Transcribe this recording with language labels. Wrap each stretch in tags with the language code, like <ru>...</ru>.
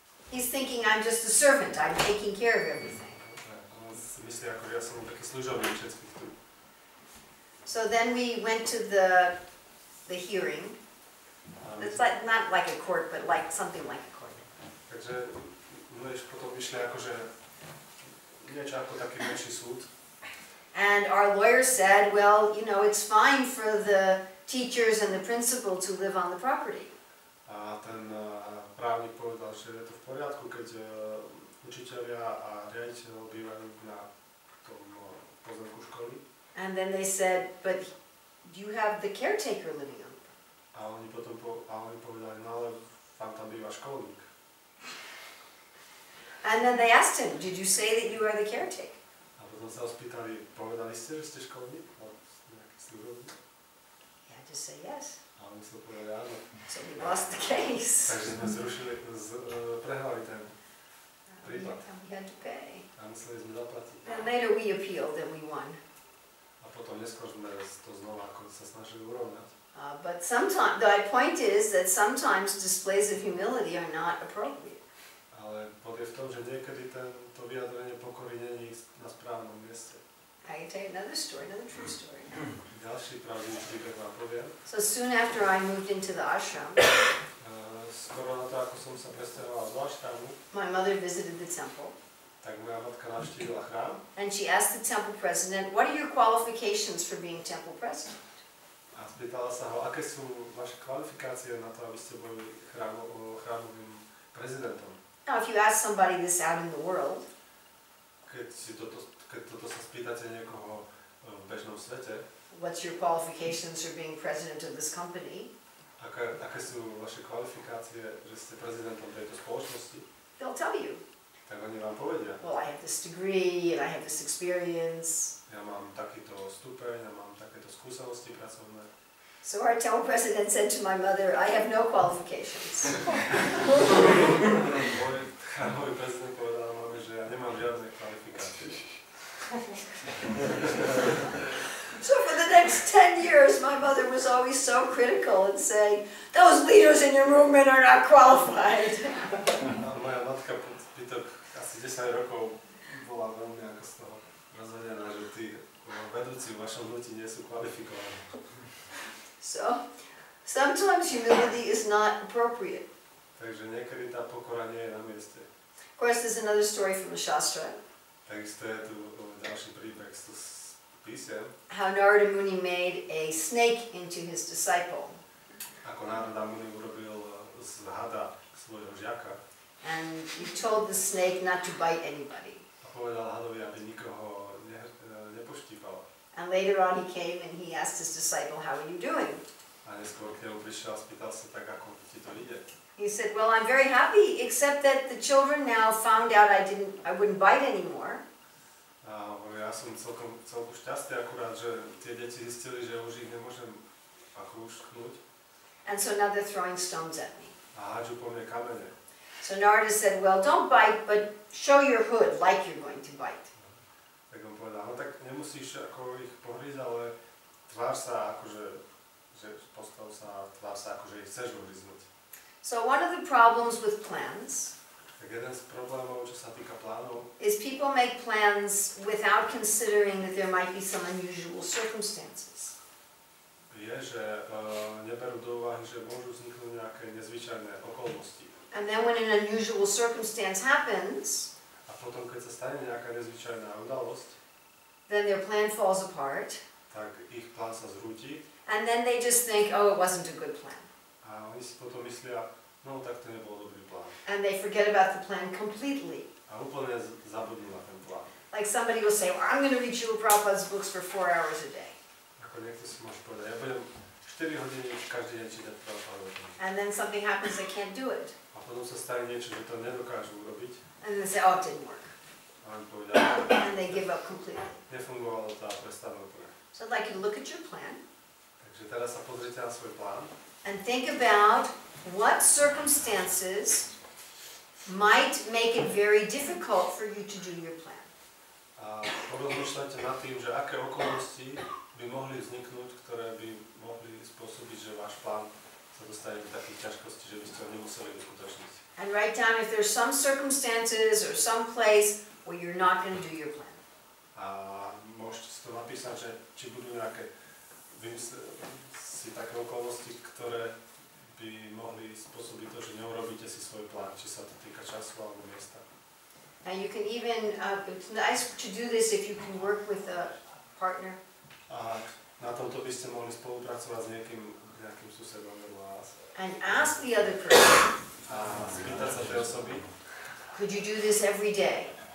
<en>He's thinking I'm just a servant, I'm taking care of everything.</en> <sk>On si myslí, ako ja som taký služobník všetkých tu.</sk> <en>So then we went to the hearing. It's like not like a court, but like something like a court.</en> <sk>Takže my potom vyšli akože niečo ako taký menší súd.</sk> <en>And our lawyer said, well, you know, it's fine for the teachers and the principal to live on the property.</en> <sk>A ten právnik povedal, že je to v poriadku, keď učitelia a riaditeľ bývajú na tom pozemku školy.</sk> <en>And then they said, but you have the caretaker living on the property.</en> <sk>A oni potom povedali, no ale tam býva školník.</sk> <en>And then they asked him, did you say that you are the caretaker?</en> <sk>A potom sa ho spýtali, povedali ste, že ste školník? Nejaký služobník?</sk> <en>He had to say yes.</en> <sk>A on musel povedať áno.</sk> <en>So we lost the case.</en> <sk>Takže sme zrušili, prehrali ten prípad.</sk> <en>And we had to pay.</en> <sk>A museli sme zaplatiť.</sk> <en>And later we appealed and we won.</en> <sk>A potom neskôr sme to znova ako sa snažili urovnať.</sk> <en>But sometimes, the point is that sometimes displays of humility are not appropriate.</en> <sk>Ale bod je v tom, že niekedy to vyjadrenie pokory není na správnom mieste.</sk> <en>I can tell you another story, another true story.</en> <sk>Ďalší pravdivý príbeh vám poviem.</sk> <en>So soon after I moved into the ashram,</en> <sk>Skoro na to, ako som sa presťahovala do ašramu,</sk> <en>my mother visited the temple.</en> <sk>tak moja matka navštívila chrám</sk> <en>And she asked the temple president, what are your qualifications for being temple president?</en> <sk>a spýtala sa ho, aké sú vaše kvalifikácie na to, aby ste boli chrámovým prezidentom.</sk> <en>Now, if you ask somebody this out in the world,</en> <sk>Keď toto sa spýtate niekoho v bežnom svete,</sk> <en>what's your qualifications for being president of this company?</en> <sk>aké sú vaše kvalifikácie, že ste prezidentom tejto spoločnosti,</sk> <en>They'll tell you.</en> <sk>tak oni vám povedia.</sk> <en>Well, I have this degree and I have this experience.</en> <sk>Ja mám takýto stupeň, ja mám takéto skúsenosti pracovné.</sk> <en>So our temple president said to my mother, I have no qualifications.</en> <sk>Môj chrámový prezident povedal mame, že ja nemám žiadne kvalifikácie.</sk> <en>So for the next 10 years, my mother was always so critical and saying, those leaders in your movement are not qualified.</en> <sk>A moja matka po zbytok asi 10 rokov bola veľmi ako z toho rozvedená, že tí vedúci v vašom hnutí nie sú kvalifikovaní.</sk> <en>So sometimes humility is not appropriate.</en> <sk>Takže niekedy tá pokora nie je na mieste.</sk> <en>Of course, there's another story from the Shastra,</en> <sk>Takisto je tu ďalší príbeh z písem,</sk> <en>how Narada Muni made a snake into his disciple.</en> <sk>ako Narada Muni urobil z hada svojho žiaka</sk> <en>And he told the snake not to bite anybody.</en> <sk>a povedal hadovi, aby nikoho nepoštípal.</sk> <en>And later on he came and he asked his disciple, how are you doing?</en> <sk>A neskôr k nemu prišiel a spýtal sa tak, ako ti to ide.</sk> <en>He said, well, I'm very happy, except that the children now found out I wouldn't bite anymore.</en> <sk>A ja som celkom šťastný akurát, že tie deti zistili, že už ich nemôžem ako ušknúť.</sk> <en>And so now they're throwing stones at me.</en> <sk>A hádžu po mne kamene.</sk> <en>So Narada said, well, don't bite, but show your hood like you're going to bite.</en> <sk>Tak on povedal, no tak nemusíš ako ich pohrísť, ale tvár sa akože, že postav sa, tvár sa akože ich chceš uhryznúť.</sk> <en>So one of the problems with plans</en> <sk>Tak jeden z problémov, čo sa týka plánov,</sk> <en>is people people make plans without considering that there might be some unusual circumstances.</en> <sk>Je, že neberú do úvahy, že môžu vzniknúť nejaké nezvyčajné okolnosti.</sk> <en>And then when an unusual circumstance happens,</en> <sk>A potom, keď sa stane nejaká nezvyčajná udalosť,</sk> <en>then their plan falls apart.</en> <sk>tak ich plán sa zrúti</sk> <en>And then they just think, oh, it wasn't a good plan.</en> <sk>a oni si potom myslia, no tak to nebol dobrý plán.</sk> <en>And they forget about the plan completely.</en> <sk>A úplne zabudnú na ten plán.</sk> <en>Like somebody will say, well, I'm going to read Srila Prabhupada's books for 4 hours a day.</en> <sk>Ako niekto si môže povedať, ja budem 4 hodiny každý deň čítať Prabhupada.</sk> <en>And then something happens, they can't do it.</en> <sk>A potom sa stane niečo, že to nedokážu urobiť.</sk> <en>And they say, oh, it didn't work.</en> <sk>A oni povedia,</sk> <en>And they give up completely.</en> <sk>nefungovalo to a prestanú úplne.</sk> <en>So I'd like you to look at your plan</en> <sk>Takže teraz sa pozrite na svoj plán</sk> <en>and think about what circumstances might make it very difficult for you to do your plan.</en> <sk>a porozmýšľajte nad tým, že aké okolnosti by mohli vzniknúť, ktoré by mohli spôsobiť, že váš plán sa dostane do takých ťažkostí, že by ste ho nemuseli uskutočniť.</sk> <en>And write down if there's some circumstances or some place where you're not going to do your plan.</en> <sk>A môžete si to napísať, že či budú nejaké si také okolnosti, ktoré by mohli spôsobiť to, že neurobíte si svoj plán, či sa to týka času alebo miesta.</sk> <en>And you can even, it's nice to do this if you can work with a partner.</en> <sk>A na tomto by ste mohli spolupracovať s nejakým susedom nebo vás.</sk> <en>And ask the other person,</en> <sk>A spýtať sa tej osoby,</sk> <en>could you do this every day?</en>